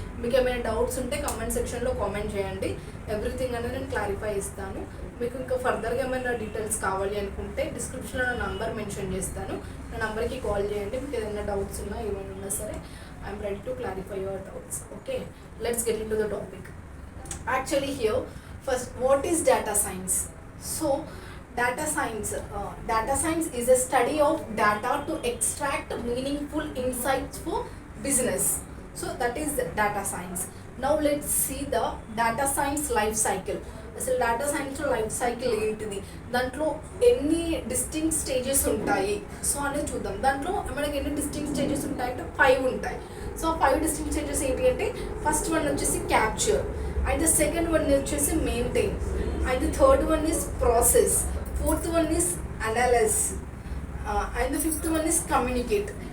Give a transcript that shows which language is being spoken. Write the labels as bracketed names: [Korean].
[Telugu] మీకు ఏమైనా డౌట్స్ ఉంటే కమెంట్ సెక్షన్లో కామెంట్ చేయండి. ఎవ్రీథింగ్ అనేది నేను క్లారిఫై ఇస్తాను. మీకు ఇంకా ఫర్దర్గా ఏమైనా డీటెయిల్స్ కావాలి అనుకుంటే డిస్క్రిప్షన్లో నా నంబర్ మెన్షన్ చేస్తాను. నా నంబర్కి కాల్ చేయండి. మీకు ఏదైనా డౌట్స్ ఉన్నా ఏమైనా ఉన్నా సరే [English] I'm ready to clarify your doubts. Okay, let's get into the topic. Actually here, first, what is data science? So data science is a study of data to extract meaningful insights for business. So that is the data science. Now let's see the data science life cycle. [Telugu] అసలు data సైన్స్లో life cycle ఏంటిది, దాంట్లో ఎన్ని distinct stages ఉంటాయి so అనేది చూద్దాం. దాంట్లో మనకి ఎన్ని డిస్టింక్ట్ స్టేజెస్ ఉంటాయంటే 5 ఉంటాయి. సో 5 డిస్టింక్ట్ స్టేజెస్ ఏంటి అంటే, ఫస్ట్ వన్ వచ్చేసి capture, and the second one వచ్చేసి maintain, [English] And the third one is process, fourth one is analyse, and the fifth one is communicate.